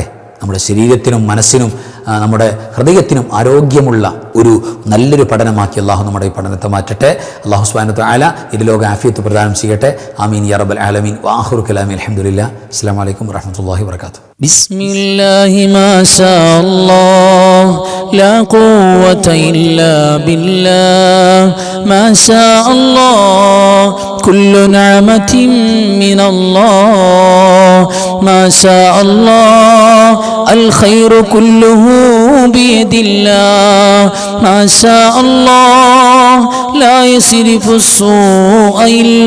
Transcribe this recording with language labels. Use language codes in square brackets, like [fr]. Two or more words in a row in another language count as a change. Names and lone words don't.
[ml] നമ്മുടെ ശരീരത്തിനും മനസ്സിനും നമ്മുടെ ഹൃദയത്തിനും ആരോഗ്യമുള്ള ഒരു നല്ലൊരു പഠനമാക്കി അള്ളാഹു നമ്മുടെ ഈ പഠനത്തെ മാറ്റട്ടെ. [ar] الله سبحانه وتعالى [ml] ഇതിലോക ആഫിയത്ത് പ്രദാനം ചെയ്യട്ടെ. [ar] آمين يا رب العالمين. وآخر كلامي الحمد لله. السلام عليكم ورحمة الله وبركاته. بسم الله ما شاء الله لا قوة إلا بالله ما شاء الله كل نعمة من الله ما شاء الله الخير كله بيد الله ما شاء الله لا يصرف السوء إلا